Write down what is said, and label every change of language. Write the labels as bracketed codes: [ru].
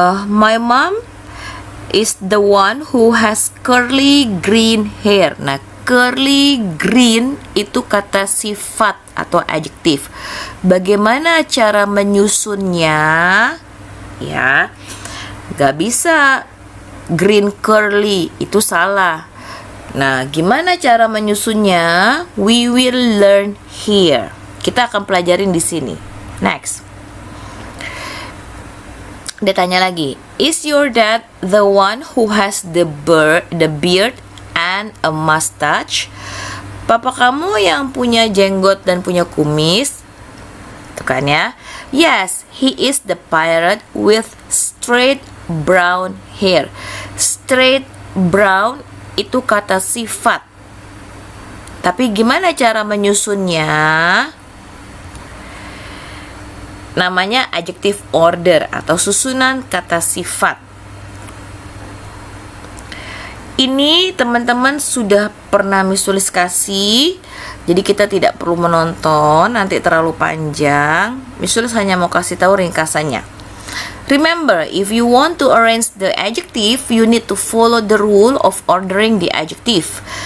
[en] My mom is the one who has curly green hair. [id] Nah, curly green itu kata sifat atau adjektif. Bagaimana cara menyusunnya? Ya, gak bisa green curly, itu salah. Nah, gimana cara menyusunnya? [en] We will learn here. [id] Kita akan pelajarin di sini. Next. Dia tanya lagi, [en] is your dad the one who has the beard and a mustache? [id] Papa kamu yang punya jenggot dan punya kumis? Tuh kan ya. [en] Yes, he is the pirate with straight brown hair. [id] Straight brown itu kata sifat. Tapi gimana cara menyusunnya? Namanya adjective order atau susunan kata sifat. Ini teman-teman sudah pernah visualisasi, jadi kita tidak perlu menonton, nanti terlalu panjang. Visualis hanya mau kasih tahu ringkasannya. [en] Remember, if you want to arrange the adjective, you need to follow the rule of ordering the adjective.